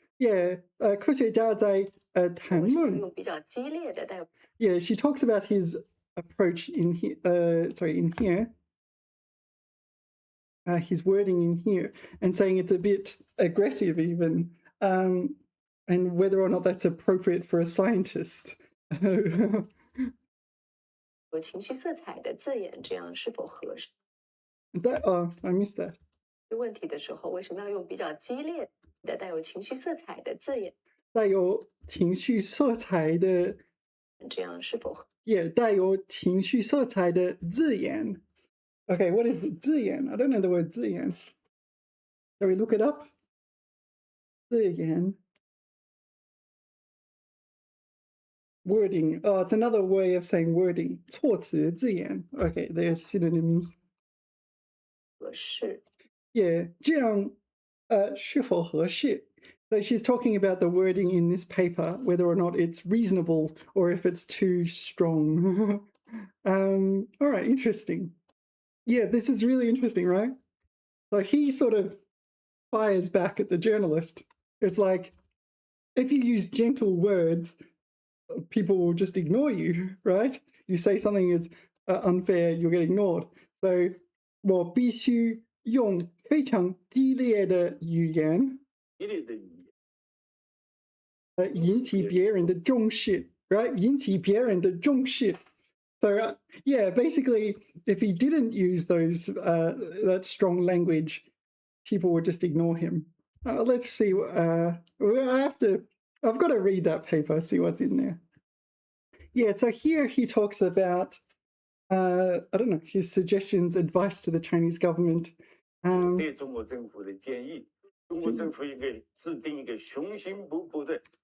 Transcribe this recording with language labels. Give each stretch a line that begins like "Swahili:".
Chinese: Yeah, 科学家在谈论。用比较激烈的带有。
English: Yeah, she talks about his approach in here. In here. His wording in here, and saying it's a bit aggressive even, and whether or not that's appropriate for a scientist.
Chinese: 有情绪色彩的字眼，这样是否合适？
English: I missed that.
Chinese: 问题的时候，为什么要用比较激烈的、带有情绪色彩的字眼？带有情绪色彩的，这样是否合？ Yeah, 带有情绪色彩的字眼。
English: Okay, what is it? 字眼? I don't know the word 字眼. Shall we look it up? 字眼. Wording. Oh, it's another way of saying wording.
Chinese: 措辞字眼.
English: Okay, they're synonyms.
Chinese: 合适。 Yeah, 这样是否合适?
English: So she's talking about the wording in this paper, whether or not it's reasonable or if it's too strong. All right, interesting. Yeah, this is really interesting, right? So he sort of fires back at the journalist. It's like, if you use gentle words, people will just ignore you, right? You say something is unfair, you'll get ignored.
Chinese: So, 我必须用非常激烈的语言，引起别人的重视, right? 引起别人的重视.
English: So yeah, basically, if he didn't use that strong language, people would just ignore him. Let's see. I've got to read that paper, see what's in there. Yeah, so here he talks about, I don't know, his suggestions, advice to the Chinese government.
Chinese: 对中国政府的建议，中国政府应该制定一个雄心勃勃的